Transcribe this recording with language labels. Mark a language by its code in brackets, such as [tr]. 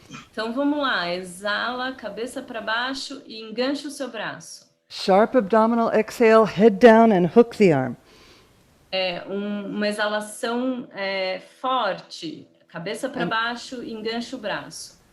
[pt] Então vamos lá, exala, cabeça para baixo e engancha o seu braço. [en] Sharp abdominal exhale, head down and hook the arm. [pt] Uma exalação forte, cabeça para baixo e engancha o braço.